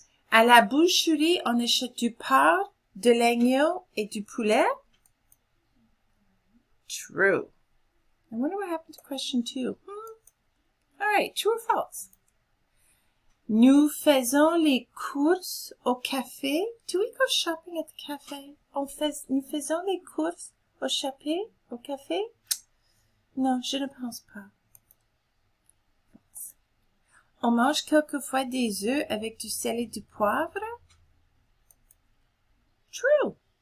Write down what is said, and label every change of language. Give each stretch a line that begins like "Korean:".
French: À la boucherie, on achète du porc, de l'agneau et du poulet?
English: True. I wonder what happened to question 2. All right. True or false?
French: Nous faisons les courses au café.
English: Do we go shopping at the cafe?
French: Nous faisons les courses au café? Non, je ne pense pas. On mange quelquefois des œufs avec du sel et du poivre?
English: True.